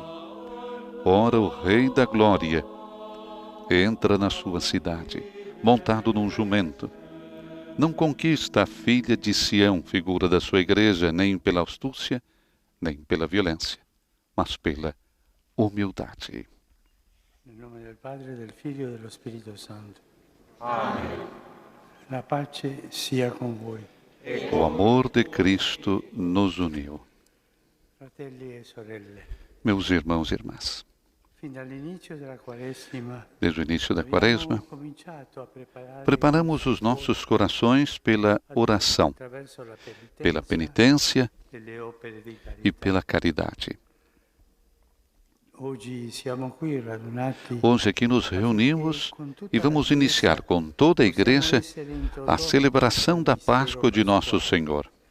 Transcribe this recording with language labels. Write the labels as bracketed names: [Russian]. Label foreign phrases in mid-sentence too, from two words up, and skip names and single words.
[Portuguese] Ora, o Rei da Glória entra na sua cidade, montado num jumento. Não conquista a filha de Sião, figura da sua igreja, nem pela astúcia, nem pela violência, mas pela humildade. Em nome do Padre, do Filho e do Espírito Santo. Amém. [Italian] La pace sia con voi. [Portuguese] O amor de Cristo nos uniu. [Italian] Fratelli e sorelle. [Portuguese] Meus irmãos e irmãs, desde o início da Quaresma, preparamos os nossos corações pela oração, pela penitência e pela caridade. Hoje aqui nos reunimos e vamos iniciar com toda a Igreja a celebração da Páscoa de Nosso Senhor.